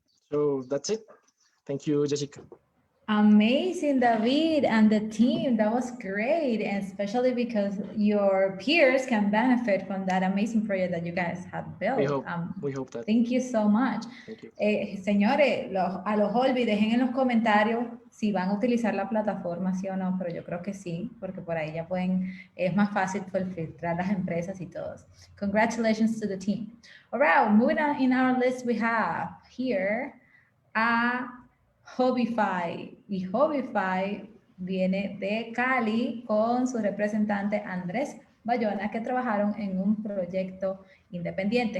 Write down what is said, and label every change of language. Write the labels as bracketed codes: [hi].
[en] So that's it. Thank you, Jessica. Amazing, David and the team. That was great, and especially because your peers can benefit from that amazing project that you guys have built. We hope that. Thank you so much. Thank you. [es] Señores, a los holbies, dejen en los comentarios si van a utilizar la plataforma, sí o no, pero yo creo que sí, porque por ahí ya pueden, es más fácil filtrar las empresas y todos. [en] Congratulations to the team. All right, moving on in our list, we have here a [es] Hobify, y Hobify viene de Cali con su representante Andrés Bayona, que trabajaron en un proyecto independiente.